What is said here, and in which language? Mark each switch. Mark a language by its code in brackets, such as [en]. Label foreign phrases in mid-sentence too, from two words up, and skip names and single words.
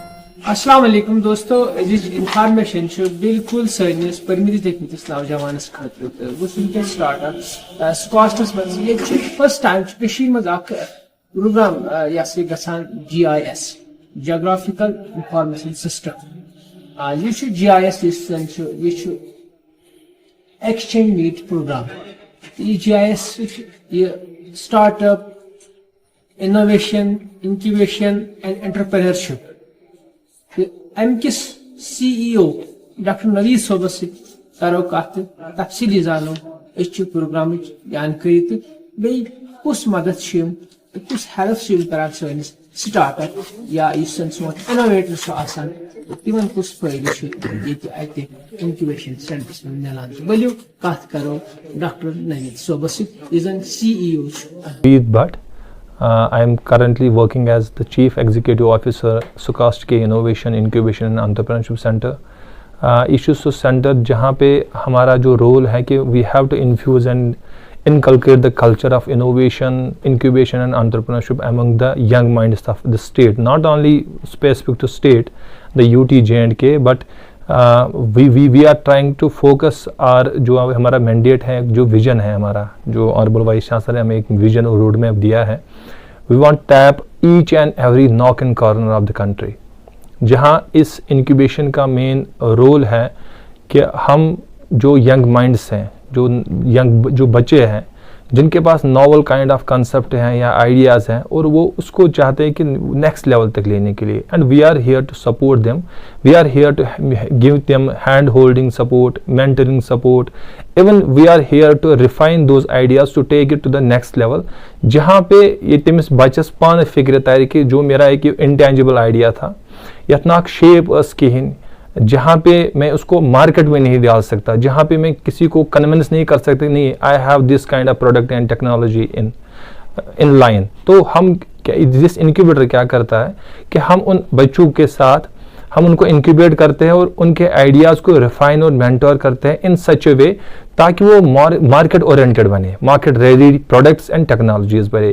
[ks] अस्सलाम वालेकुम दोस्तों, इन्फॉर्मेशन बिल्कुल सैनिस परमित लेखमिस नौजवानस खतर तो स्टार्ट स्कॉस्टस मज [en] first time [ks] मज प्रोग्राम गसान GIS [en] geographical information system [ks] यह GIS यह [en] exchange meet program yah GIS yah startup innovation incubation and entrepreneurship अमकिस [ks] CEO डॉक्टर नवीद सोबस करो कत तफसीली जानो प्रोग्राम जानकारी तो बे कुछ मदद कुछ हेल्प करान सैनिस स्टार्टअप या सोन इनोवेटर तिमन कुछ फायदे [en] incubation centers [ks] में मिलान वलियो कत करो डॉक्टर नवीद सोबस CEO [en] Bhatt. I am currently working as the Chief Executive Officer Sukast K Innovation Incubation and Entrepreneurship Center. Issues center [hi] जहाँ पे हमारा जो रोल है कि [en] we have to infuse and inculcate the culture of innovation, incubation and entrepreneurship among the young minds of the state. Not only specific to state, the UT J&K, but we are trying to focus our [hi] जो हमारा mandate है, जो vision है हमारा, जो ऑनरेबल वाइस चांसलर ने हमें एक विजन और रोड मैप दिया है. [en] We want tap each and every nook and corner of the country. [hi] जहाँ इस इंक्यूबेशन का मेन रोल है कि हम जो [en] young minds [hi] हैं, जो बच्चे हैं जिनके पास [en] novel kind of concept [hi] हैं या आइडियाज़ हैं और वो उसको चाहते हैं कि [en] next level [hi] तक लेने के लिए, [en] and we are here to support them, we are here to give them hand holding support, mentoring support, even we are here to refine those ideas to take it to the next level. [hi] जहाँ पे ये [ks] तमिस बच्चस पान फिक्र तार [hi] कि जो मेरा एक [en] intangible idea [hi] था [ks] यथ नाक शेप कहें, [hi] जहाँ पे मैं उसको मार्केट में नहीं डाल सकता, जहाँ पे मैं किसी को कन्विंस नहीं कर सकता, नहीं [en] I have this kind of product and technology in line. [hi] तो हम [en] this incubator [hi] क्या करता है कि हम उन बच्चों के साथ हम उनको इंक्यूबेट करते हैं और उनके आइडियाज़ को रिफाइन और मेंटोर करते हैं [en] in such a way [hi] ताकि वो [en] market oriented [hi] बने, [en] market ready products and technologies [hi] बने.